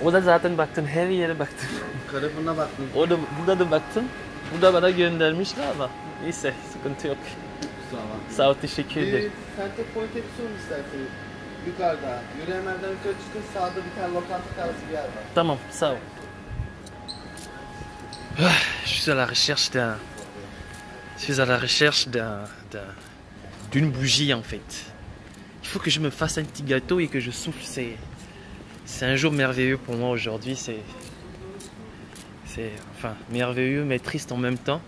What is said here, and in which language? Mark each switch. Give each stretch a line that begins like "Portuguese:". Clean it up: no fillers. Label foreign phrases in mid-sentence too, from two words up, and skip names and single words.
Turkish: O da zaten baktım, her yere baktım. Karafına baktım. Burada da baktım. Burada bana göndermişler ama neyse, sıkıntı yok. Sağ ol, teşekkür ederim. Center Point'e bir sorun isterseniz. Yukarıda. Yürüyemerden yukarı çıkın. Sağda bir tane lokanta tarzı bir yer var. Tamam, sağ ol.
French: Je suis à la recherche d'une bougie en fait. Il faut que je me fasse un petit gâteau et que je souffle. C'est un jour merveilleux pour moi aujourd'hui. C'est enfin merveilleux mais triste en même temps.